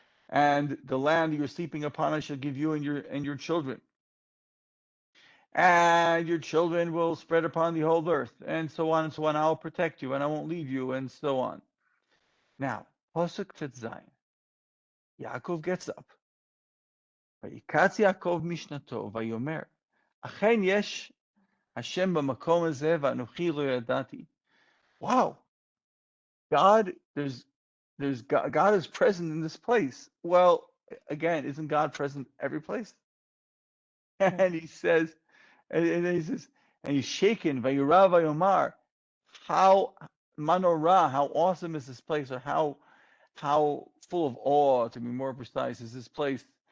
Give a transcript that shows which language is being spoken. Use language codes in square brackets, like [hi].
[en] And the land you're sleeping upon I shall give you and your children. And your children will spread upon the whole earth, and so on and so on. I'll protect you, and I won't leave you, and so on. Now, Pasuk Tet Zayin. Yaakov gets up. [he] ויקץ יעקב משנתו ויאמר, אכן יש השם במקום הזה ואנוכי לא ידעתי. [en] Wow, God, there's God is present in this place. Well, again, isn't God present every place? And he says, and he says, and he's shaken, [he] vayirav vayomar, [en] how manorah, how awesome is this place, or how full of awe, to be more precise, is this place.